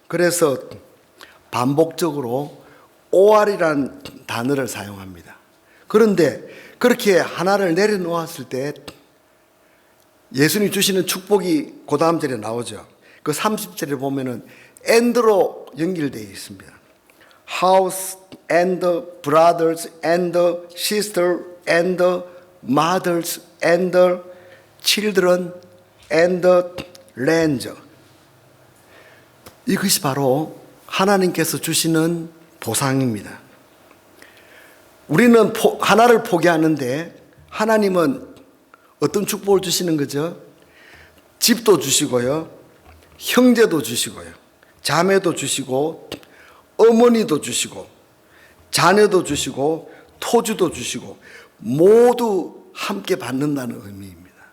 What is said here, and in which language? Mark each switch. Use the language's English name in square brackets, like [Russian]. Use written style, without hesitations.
[Korean] 그래서 반복적으로 OR이라는 단어를 사용합니다. 그런데 그렇게 하나를 내려놓았을 때 예수님이 주시는 축복이 그 다음 절에 나오죠. 그 30절에 보면은 and로 연결되어 있습니다. [English] House and brothers and sister and mothers and children and land. [Korean] 이것이 바로 하나님께서 주시는 보상입니다. 우리는 하나를 포기하는데 하나님은 어떤 축복을 주시는 거죠? 집도 주시고요, 형제도 주시고요, 자매도 주시고, 어머니도 주시고, 자녀도 주시고, 토지도 주시고, 모두 함께 받는다는 의미입니다.